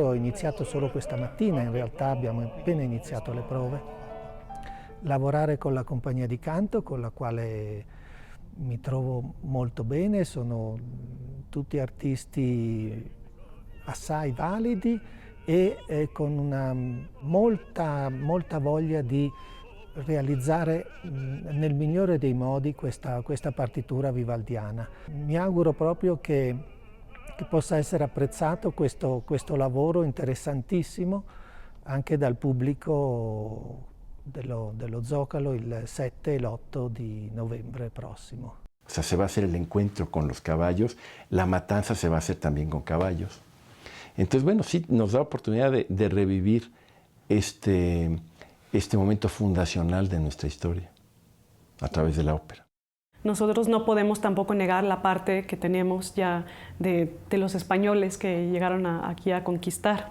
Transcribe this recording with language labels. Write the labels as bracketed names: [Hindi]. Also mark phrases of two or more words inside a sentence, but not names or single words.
[Italian] Ho iniziato solo questa mattina, in realtà abbiamo appena iniziato le prove, lavorare con la compagnia di canto con la quale mi trovo molto bene, sono tutti artisti assai validi e con una molta voglia di realizzare nel migliore dei modi questa partitura vivaldiana. Mi auguro proprio che possa essere apprezzato questo lavoro interessantissimo anche dal pubblico dello Zócalo il 7 e l'8 di novembre prossimo. [Spanish] O sea, se va a hacer el encuentro con los caballos, la matanza se va a hacer también con caballos. Entonces, bueno, sí nos da oportunidad de revivir este momento fundacional de nuestra historia a través de la ópera. Nosotros no podemos tampoco negar la parte que tenemos ya de los españoles que llegaron aquí a conquistar.